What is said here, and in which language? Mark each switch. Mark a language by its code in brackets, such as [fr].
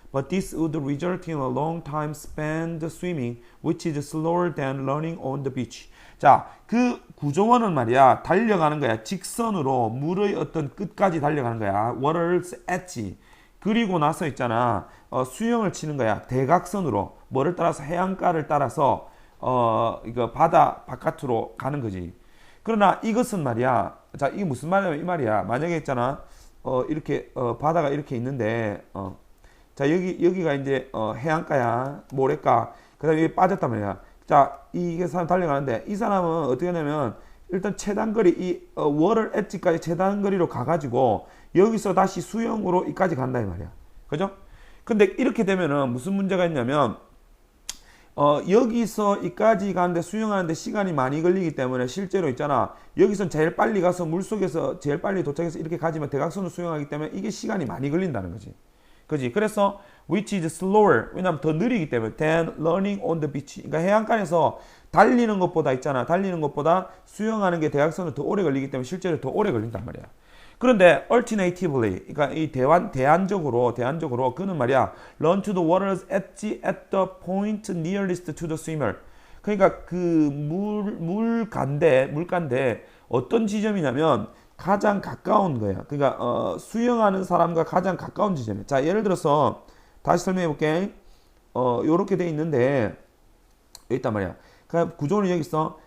[en] But this would result in a long time spent swimming, which is slower than running on the beach. [ko] 자, 그 구조원은 말이야 달려가는 거야. 직선으로 물의 어떤 끝까지 달려가는 거야. [en] Water's edge. [ko] 그리고 나서 있잖아. 수영을 치는 거야. 대각선으로 뭐를 따라서 해안가를 따라서 이거 바다 바깥으로 가는 거지. 그러나 이것은 말이야. 자, 이게 무슨 말이냐면 이 말이야. 만약에 있잖아. 이렇게 바다가 이렇게 있는데 자, 여기가 이제 해안가야. 모래가. 그다음에 여기 빠졌단 말이야. 자, 이게 사람 달려가는데 이 사람은 어떻게 하냐면 일단 최단거리 이 워터 엣지까지 최단거리로 가가지고 여기서 다시 수영으로 이까지 간다 이 말이야. 그죠? 근데 이렇게 되면은 무슨 문제가 있냐면 여기서 이까지 가는데 수영하는데 시간이 많이 걸리기 때문에 실제로 있잖아. 여기선 제일 빨리 가서 물속에서 제일 빨리 도착해서 이렇게 가지만 대각선으로 수영하기 때문에 이게 시간이 많이 걸린다는 거지. 그지? 그래서 [en] which is slower. [ko] 왜냐면 더 느리기 때문에 [en] than running on the beach. [ko] 그러니까 해안가에서 달리는 것보다 있잖아. 달리는 것보다 수영하는 게 대각선으로 더 오래 걸리기 때문에 실제로 더 오래 걸린단 말이야. 그런데 alternatively, 그러니까 이 대안적으로 그는 말이야 [en] run to the water's edge at the point nearest to the swimmer. [ko] 그러니까 그 물가인데 어떤 지점이냐면 가장 가까운 거야. 그러니까 수영하는 사람과 가장 가까운 지점이야. 자, 예를 들어서 다시 설명해 볼게. 요렇게 돼 있는데 여기 있단 말이야. 그러니까 구조는 여기 있어.